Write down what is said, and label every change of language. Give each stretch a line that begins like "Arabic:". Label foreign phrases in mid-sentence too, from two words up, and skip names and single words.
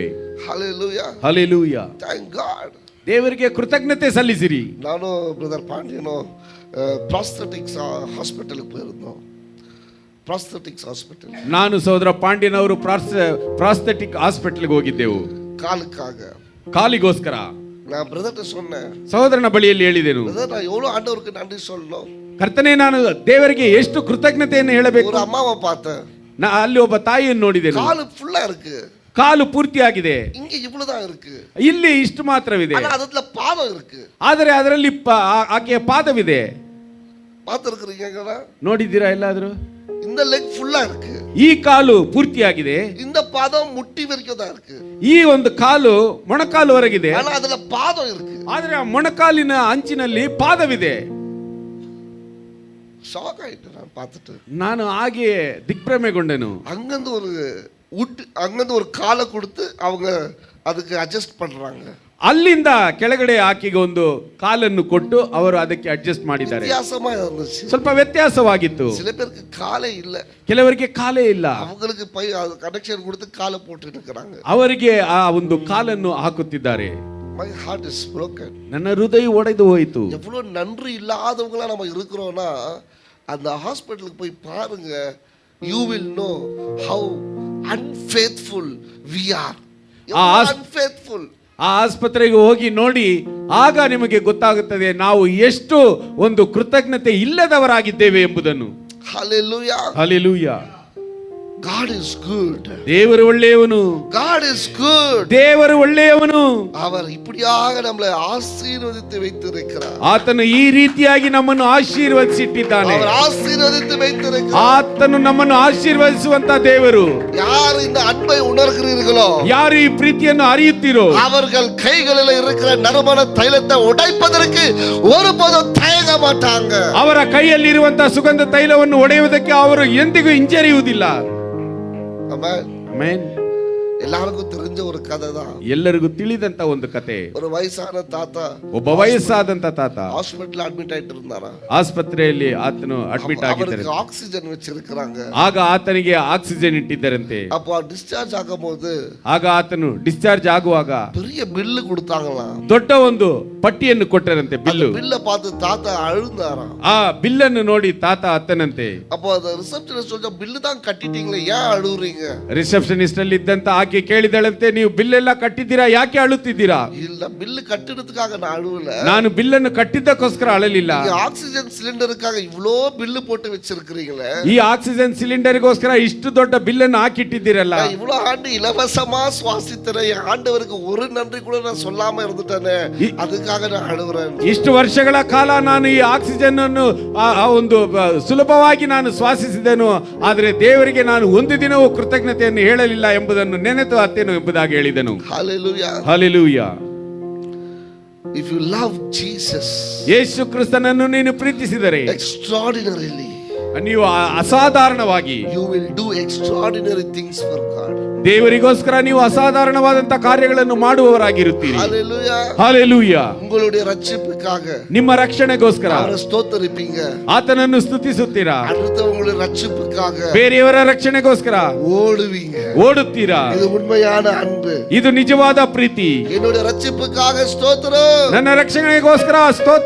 Tamil: ஹல்லேலூயா.
Kannada: ಹಲ್ಲೇಲೂಯಾ.
English: Thank God.
Kannada: ದೇವರಿಗೆ ಕೃತಜ್ಞತೆ ಸಲ್ಲಿಸಿರಿ. ನಾನು ಬ್ರದರ್ ಪಾಂಡ್ಯನೋ ಪ್ರಾಸ್ಥೆಟಿಕ್ಸ್ ಹಾಸ್ಪಿಟಲ್ಗೆ போயிருந்தோம். ಪ್ರಾಸ್ಥೆಟಿಕ್ಸ್ ಹಾಸ್ಪಿಟಲ್. ನಾನು ಸಹೋದರ ಪಾಂಡ್ಯನವರು ಪ್ರಾಸ್ಥೆಟಿಕ್ ಹಾಸ್ಪಿಟಲ್ಗೆ ಹೋಗಿದ್ದೆವು. ಕಾಲಿಗೋಸ್ಕರ.
Tamil: நான் பிரதர்ட்ட சொன்னேன்,
Kannada: ಸಹೋದರನ ಬಳಿಯಲ್ಲಿ ಹೇಳಿದೆನು,
Tamil: பிரதர் நான் எவ்வளவு ஆண்டவருக்கு நன்றி சொல்லணும்.
Kannada: ಕರ್ತನೇ, ನಾನು ದೇವರಿಗೆ ಎಷ್ಟು ಕೃತಜ್ಞತೆಯನ್ನು ಹೇಳಬೇಕು.
Tamil: ஒரு ಅಮ್ಮಾவை பார்த்தேன்,
Kannada: ಅಲ್ಲಿ ಒಬ್ಬ ತಾಯಿಯನ್ನು ನೋಡಿದೆನು.
Tamil: கால் ஃபுல்லா இருக்கு,
Kannada: ಕಾಲು ಪೂರ್ತಿಯಾಗಿದೆ.
Tamil: இங்க இவ்வளவுதான் இருக்கு,
Kannada: ಇಲ್ಲಿ ಇಷ್ಟು ಮಾತ್ರವಿದೆ,
Tamil: ஆனா அதுல பாதம் இருக்கு.
Kannada: ಆದರೆ ಅದರಲ್ಲಿ ಆಕೆಯ ಪಾದವಿದೆ.
Tamil: பார்த்திருக்கீங்களா?
Kannada: ನೋಡಿದ್ದೀರಾ ಎಲ್ಲಾದ್ರೂ?
Tamil: இந்த லெக் ஃபுல்லா இருக்கு,
Kannada: ಈ ಕಾಲು ಪೂರ್ತಿಯಾಗಿದೆ,
Tamil: இந்த பாதம் முட்டி வரைக்கும் தான் இருக்கு.
Kannada: ಈ ಒಂದು ಕಾಲು ಮೊಣಕಾಲುವರೆಗಿದೆ,
Tamil: ஆனா அதுல பாதம் இருக்கு.
Kannada: ಆದರೆ ಆ ಮೊಣಕಾಲಿನ ಅಂಚಿನಲ್ಲಿ ಪಾದವಿದೆ.
Tamil: ஷாக் ஆயிட்டு நான் பார்த்துட்டு.
Kannada: ನಾನು ಹಾಗೆ ದಿಗ್ಭ್ರಮೆಗೊಂಡೆನು.
Tamil: அங்கிருந்து ஒரு காலை கொடுத்து அவங்க அதுக்கு அட்ஜஸ்ட் பண்றாங்க.
Kannada: ಅಲ್ಲಿಂದ ಕೆಳಗಡೆ ಆಕೆಗೆ ಒಂದು ಕಾಲನ್ನು ಕೊಟ್ಟು ಅವರು ಅದಕ್ಕೆ ಅಡ್ಜಸ್ಟ್ ಮಾಡಿದ್ದಾರೆ.
Tamil: வித்தியாசமா இருந்துச்சு,
Kannada: ಸ್ವಲ್ಪ ವ್ಯತ್ಯಾಸವಾಗಿತ್ತು.
Tamil: சில பேருக்கு காலே இல்ல,
Kannada: ಕೆಲವರಿಗೆ ಕಾಲೇ ಇಲ್ಲ,
Tamil: அவங்களுக்கு கனெக்ஷன் கொடுத்து காலை போட்டு இருக்கிறாங்க.
Kannada: ಅವರಿಗೆ ಆ ಒಂದು ಕಾಲನ್ನು ಹಾಕುತ್ತಿದ್ದಾರೆ.
English: My heart is broken.
Kannada: ನನ್ನ ಹೃದಯ ಒಡೆದು ಹೋಯಿತು.
Tamil: எவ்வளவு நன்றி இல்லாதவங்களா நம்ம இருக்கிறோம்னா அந்த ஹாஸ்பிடலுக்கு போய் பாருங்க,
English: you will know how unfaithful we are. unfaithful.
Kannada: ಆ ಆಸ್ಪತ್ರೆಗೆ ಹೋಗಿ ನೋಡಿ, ಆಗ ನಿಮಗೆ ಗೊತ್ತಾಗುತ್ತದೆ ನಾವು ಎಷ್ಟು ಒಂದು ಕೃತಜ್ಞತೆ ಇಲ್ಲದವರಾಗಿದ್ದೇವೆ ಎಂಬುದನ್ನು.
English: Hallelujah. Hallelujah. God is good.
Kannada: ದೇವರು ಒಳ್ಳೆಯವನು.
English: God is good.
Kannada: ದೇವರು ಒಳ್ಳೆಯವನು.
Tamil: அவர் இப்படியாக நம்மளை ஆசீர்வதித்து வைத்திருக்கிறார்.
Kannada: ಆತನು ಈ ರೀತಿಯಾಗಿ ನಮ್ಮನ್ನು ಆಶೀರ್ವದಿಸಿಟ್ಟಿದ್ದಾನೆ.
Tamil: அவர் ஆசீர்வதித்து வைத்திருக்கிறார்.
Kannada: ಆತನು ನಮ್ಮನ್ನು ಆಶೀರ್ವದಿಸುವಂತ ದೇವರು.
Tamil: யார் இந்த அன்பை உணர்கிறீர்களோ,
Kannada: ಯಾರು ಈ ಪ್ರೀತಿಯನ್ನು ಅರಿಯುತ್ತೀರೋ,
Tamil: அவர்கள் கைகளில் இருக்கிற நறுமண தைலத்தை உடைப்பதற்கு ஒருபோதும் தயங்க மாட்டாங்க.
Kannada: ಅವರ ಕೈಯಲ್ಲಿರುವಂತಹ ಸುಗಂಧ ತೈಲವನ್ನು ಒಡೆಯುವುದಕ್ಕೆ ಅವರು ಎಂದಿಗೂ ಹಿಂಜರಿಯುವುದಿಲ್ಲ. ಆಮೆನ್.
Tamil: எல்லாருக்கும் தெரிஞ்ச ஒரு கதை தான்,
Kannada: ಎಲ್ಲರಿಗೂ ತಿಳಿದಂತ ಒಂದು ಕತೆ.
Tamil: ஒரு ವಯಸ್ಸಾದ தாத்தா,
Kannada: ಒಬ್ಬ ವಯಸ್ಸಾದಂತ ತಾತ
English: hospital admit
Tamil: ಆಯ್ತು இருந்தாரா.
Kannada: ಆಸ್ಪತ್ರೆಯಲ್ಲಿ ಆತನು ಅಡ್ಮಿಟ್ ಆಗಿದ್ದಾರೆ.
Tamil: அவருக்கு ஆக்சிஜன் வச்சிருக்காங்க.
Kannada: ಆಗ ಆತನಿಗೆ ಆಕ್ಸಿಜನ್ ಇಟ್ಟಿದ್ದರಂತೆ.
Tamil: அப்போ டிஸ்சார்ஜ் ஆகும்போது,
Kannada: ಆಗ ಆತನು ಡಿಸ್ಚಾರ್ಜ್ ಆಗುವಾಗ
Tamil: பெரிய பில் கொடுத்தாங்களாம்.
Kannada: ದೊಡ್ಡ ಒಂದು ಪಟ್ಟಿಯನ್ನು ಕೊಟ್ಟರಂತೆ, ಬಿಲ್ಲು.
Tamil: ಬಿಲ್ಲ பார்த்து தாத்தா அழுந்தாராம்.
Kannada: ಆ ಬಿಲ್ಲನ್ನು ನೋಡಿ ತಾತ ಅತ್ತನಂತೆ.
Tamil: அப்போ அந்த ரிசப்ஷனிஸ்ட் சொல்ற பில் தான் கட்டிட்டீங்களே, ஏன் அழுறீங்க?
Kannada: ರಿಸೆಪ್ಷನಿಸ್ಟ್ ಅಲ್ಲಿ ಇದ್ದಂತ ಆಕೆ ಕೇಳಿದಳಂತೆ, ನೀವು ಬಿಲ್ ಎಲ್ಲ ಕಟ್ಟಿದ್ದೀರಾ, ಯಾಕೆ ಅಳುತ್ತಿದ್ದೀರಾ?
Tamil: இல்ல, பில் கட்டினதுக்காக நான் அழுவல,
Kannada: ನಾನು ಬಿಲ್ಲನ್ನು ಕಟ್ಟಿದ್ದಕ್ಕೋಸ್ಕರ ಅಳಲಿಲ್ಲ.
Tamil: ஆக்சிஜன் சிலிண்டருக்காக இவ்ளோ பில் போட்டு வச்சிருக்கீங்களே,
Kannada: ಈ ಆಕ್ಸಿಜನ್ ಸಿಲಿಂಡರ್ಗೋಸ್ಕರ ಇಷ್ಟು ದೊಡ್ಡ ಬಿಲ್ಲನ್ನು ಹಾಕಿಟ್ಟಿದ್ದೀರಲ್ಲ,
Tamil: இவ்ளோ ஆண்டு இலவசமா சுவாசித்தேன், என் ஆண்டவருக்கு ஒரு நன்றி கூட நான் சொல்லாம இருந்துட்டேனே, அதுக்காக நான் அழுவுறேன்.
Kannada: ಇಷ್ಟು ವರ್ಷಗಳ ಕಾಲ ನಾನು ಈ ಆಕ್ಸಿಜನ್ ಅನ್ನು ಒಂದು ಸುಲಭವಾಗಿ ನಾನು ಶ್ವಾಸಿಸಿದೆನು, ಆದರೆ ದೇವರಿಗೆ ನಾನು ಒಂದು ದಿನವೂ ಕೃತಜ್ಞತೆಯನ್ನು ಹೇಳಲಿಲ್ಲ ಎಂಬುದನ್ನು ನೆನೆತು ಅತ್ತೇನು ಎಂಬುದಾಗಿ ಹೇಳಿದನು.
Tamil: ஹalleluya.
Kannada: ಹಲ್ಲೆಲೂಯಾ.
English: If you love Jesus
Kannada: ಯೇಸು ಕ್ರಿಸ್ತನನ್ನು ನೀನು ಪ್ರೀತಿಸಿದರೆ
English: extraordinarily,
Kannada: ನೀವು ಅಸಾಧಾರಣವಾಗಿ
English: you will do extraordinary things for God.
Kannada: ದೇವರಿಗೋಸ್ಕರ ನೀವು ಅಸಾಧಾರಣವಾದಂತ ಕಾರ್ಯಗಳನ್ನು ಮಾಡುವವರಾಗಿರುತ್ತೀರಿ.
English: Hallelujah.
Kannada: ಹalleluya.
Tamil: உங்களுடைய ரட்சிப்புக்காக
Kannada: ನಿಮ್ಮ ರಕ್ಷಣೆಗೋಸ್ಕರ
Tamil: அவரை ஸ்தோத்திரிப்பீங்க.
Kannada: ಆತನನ್ನು ಸ್ತುತಿಸುತ್ತೀರಾ.
Tamil: அடுத்தவங்களுடைய ரட்சிப்புக்காக
Kannada: ಬೇರೆಯವರ ರಕ್ಷಣೆಗೋಸ್ಕರ
Tamil: ஓடுவீங்க.
Kannada: ಓಡುತ್ತೀರಾ.
Tamil: இது உண்மையான அன்பு.
Kannada: ಇದು ನಿಜವಾದ ಪ್ರೀತಿ.
Tamil: என்னுடைய ரட்சிப்புக்காக ஸ்தோத்திரம்.
Kannada: ನನ್ನ ರಕ್ಷಣೆಗೋಸ್ಕರ ಸ್ತೋತ್ರ.